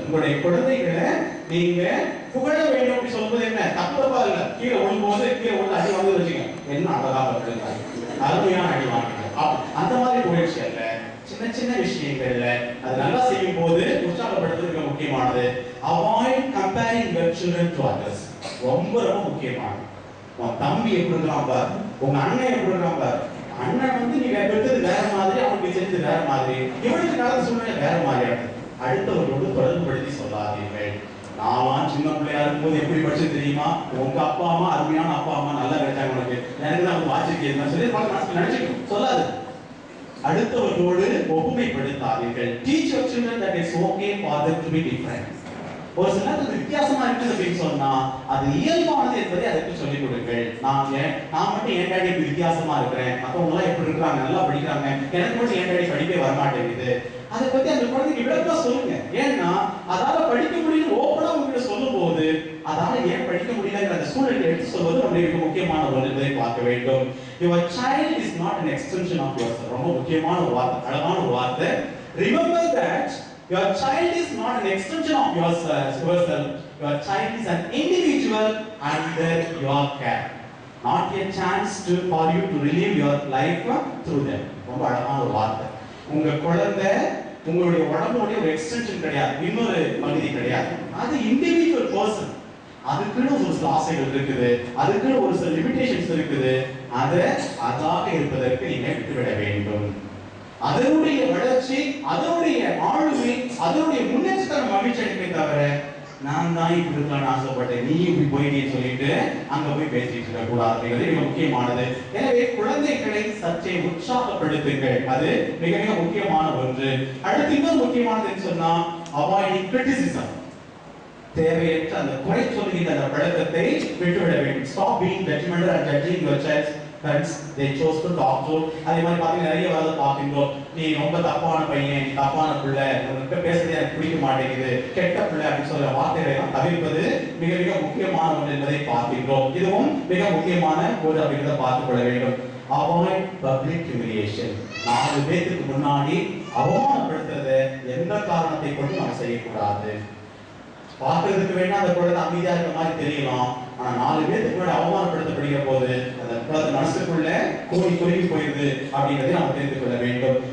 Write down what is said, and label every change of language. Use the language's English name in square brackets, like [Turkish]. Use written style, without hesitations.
[Tamil] உங்களுடைய குழந்தைகளை நீங்க புகழ வேண்டும் அப்படி சொல்றது என்ன தப்பா இல்ல. கீழே விழும்போது கீழே விழுந்து அடி வந்து வச்சுங்க, என்ன அழகா பண்ணுறாங்க, அருமையான அடி வாங்கிங்க, அந்த மாதிரி புகழ்ச்சி அல்ல. சின்ன சின்ன விஷயங்கள்ல அது நல்லா செய்யும் போது உற்சாகப்படுத்துறது மிக முக்கியமானது. [English] Avoid comparing your children to others. [Tamil] ரொம்ப ரொம்ப முக்கியமானது. உன் தம்பி எப்படி இருக்கான் பாரு, உங்க அண்ணன் எப்படி இருக்கான் பாரு. அண்ணன் வந்து நீ பெற்றது வேற மாதிரி, அவனுக்கு செஞ்சது வேற மாதிரி, இவனுக்கு நடந்த சூழ்நிலை வேற மாதிரியான அடுத்தவர்களோடு தொடர்புபடுத்தி சொல்லாதீர்கள். நான் சின்ன பிள்ளையா இருக்கும்போது எப்படி படிச்சு தெரியுமா, உங்க அப்பா அம்மா அருமையான அப்பா அம்மா நல்லா கிடைச்சாங்க உனக்கு, எனக்கு தான் வாசிக்கிறேன் சொல்லி நினைச்சுக்கணும், சொல்லாது. அடுத்தவர்களோடு ஒப்புமைப்படுத்தாதீர்கள். [English] Teach your children that it's okay for them to be different. [Tamil] ஒரு சில நேரத்துல வித்தியாசமா இருக்குது அப்படின்னு சொன்னா அது இயல்பானது என்பதை அதற்கு சொல்லிக் கொடுங்கள். நான் மட்டும் என் டாடி வித்தியாசமா இருக்கிறேன், மற்றவங்க எல்லாம் எப்படி இருக்கிறாங்க, நல்லா படிக்கிறாங்க, எனக்கு மட்டும் என் டாடி படிக்கவே வரமாட்டேங்குது. அதை பத்தி அந்த குழந்தைக்கு விளக்கமா சொல்லுங்க. ஏன்னா அதால படிக்க முடியும் ஓப்பனா உங்ககிட்ட சொல்லும் போது அதால ஏன் படிக்க முடியலங்கிற அந்த சூழ்நிலை எடுத்து சொல்வது நம்முடைய மிக முக்கியமான ஒரு என்பதை பார்க்க வேண்டும். [English] Your child is not an extension of yourself. [Tamil] ரொம்ப முக்கியமான ஒரு வார்த்தை, அழகான ஒரு வார்த்தை. [English] Remember that your child is not an extension of yourself. Your child is an individual under your care. Not a chance for you to relive your life through them. [Tamil] ரொம்ப அழகான ஒரு வார்த்தை. உங்க குழந்தை உங்களுடைய உடம்புடைய ஒரு எக்ஸ்டென்ஷன் கிடையாது, இன்னொரு பகுதி கிடையாது. அது [English] Individual person. [Tamil] அதுக்குன்னு ஒரு சில ஆசைகள் இருக்குது, அதுக்குன்னு ஒரு சில லிமிடேஷன்ஸ் இருக்குது. அதை அதாக இருப்பதற்கு நீங்க விட்டுவிட வேண்டும். அதனுடைய வளர்ச்சி, அதனுடைய ஆளுமை, அதனுடைய முன்னேற்றத்தை மகிழ்ச்சி அளிப்பதை தவிர நான் தான் இப்படி இருக்கலாம்னு ஆசைப்பட்டேன், நீ இப்படி போயிட்டேன்னு சொல்லிட்டு அங்க போய் பேசிட்டு இருக்க கூடாது. மிக முக்கியமானது. எனவே குழந்தைகளை சற்றே உற்சாகப்படுத்துங்கள், அது மிக மிக முக்கியமான ஒன்று. அடுத்து இன்னொரு முக்கியமானது சொன்னா [English] Avoiding criticism. [Tamil] தேவையற்ற அந்த குறை சொல்லுகின்ற அந்த பழக்கத்தை விட்டுவிட வேண்டும். [English] Stop being judgmental and judging your child's friends they chose to talk to. [Tamil] அதே மாதிரி பாத்தீங்கன்னா நிறைய வாரத்தை பார்க்கின்றோம், நீ ரொம்ப தப்பான பையன், நீ தப்பான பிள்ளை, உனக்கு பேசுறது எனக்கு பிடிக்க மாட்டேங்குது, கெட்ட பிள்ளை அப்படின்னு சொல்ற வார்த்தைகளை எல்லாம் தவிர்ப்பது மிக மிக முக்கியமான ஒன்று என்பதை பார்க்கின்றோம். இதுவும் மிக முக்கியமான ஒரு அப்படிங்கிறத பார்த்துக் கொள்ள வேண்டும். [English] Avoid public humiliation. [Tamil] 4 பேருக்கு முன்னாடி அவமானப்படுத்துறதை எந்த காரணத்தை கொண்டு நம்ம செய்யக்கூடாது. பார்க்கிறதுக்கு வேணா அந்த குழந்தை அமைதியா இருக்க மாதிரி தெரியலாம், ஆனா 4 பேருக்கு முன்னாடி அவமானப்படுத்தப்படுகிற போது அந்த குழந்தை மனசுக்குள்ள கோடி குறுகி போயிருது அப்படிங்கிறதை நாம் தெரிந்து கொள்ள வேண்டும்.